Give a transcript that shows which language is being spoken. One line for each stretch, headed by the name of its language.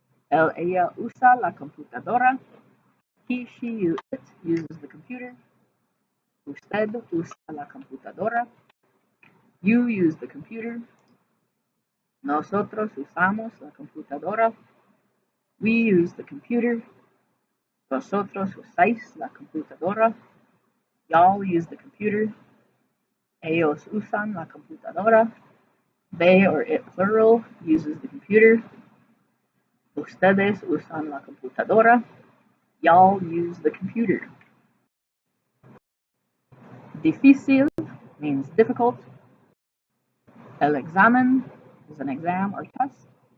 Spanish: Él, ella usa la computadora.
English: He, she, you, it uses the computer.
Spanish: Usted usa la computadora.
English: You use the computer.
Spanish: Nosotros usamos la computadora.
English: We use the computer.
Spanish: Vosotros usáis la computadora.
English: Y'all use the computer.
Spanish: Ellos usan la computadora.
English: They or it plural uses the computer.
Spanish: Ustedes usan la computadora.
English: Y'all use the computer. Difícil means difficult. El examen is an exam or test.